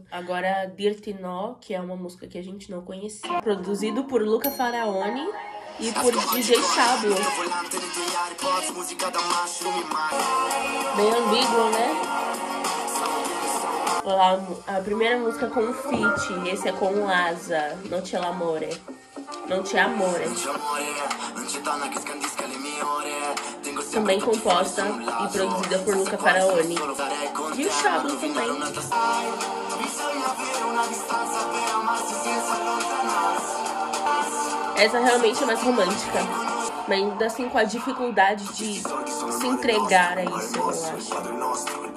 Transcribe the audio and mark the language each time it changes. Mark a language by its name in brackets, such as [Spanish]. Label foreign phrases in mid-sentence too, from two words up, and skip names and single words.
[Portuguese] Agora, Dirty No, que é uma música que a gente não conhecia, produzido por Luca Faraoni e por DJ Pablo. Bem ambíguo, né? A primeira música com o feat, esse é com o Asa, Non c'è l'amore. Non c'è amore. Também composta e produzida por Luca Faraoni. E o Pablo também. Essa realmente é mais romântica, mas ainda assim com a dificuldade de se entregar a isso, eu acho.